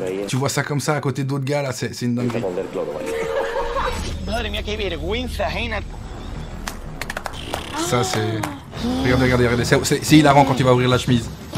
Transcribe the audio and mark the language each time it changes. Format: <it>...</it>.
<fr>Tu vois ça comme ça à côté d'autres gars là, c'est une dinguerie.</fr> <es>Madre mía, qué vergüenza ajena.</es> <fr>Ça c'est... Regardez, c'est hilarant quand il va ouvrir la chemise.</fr>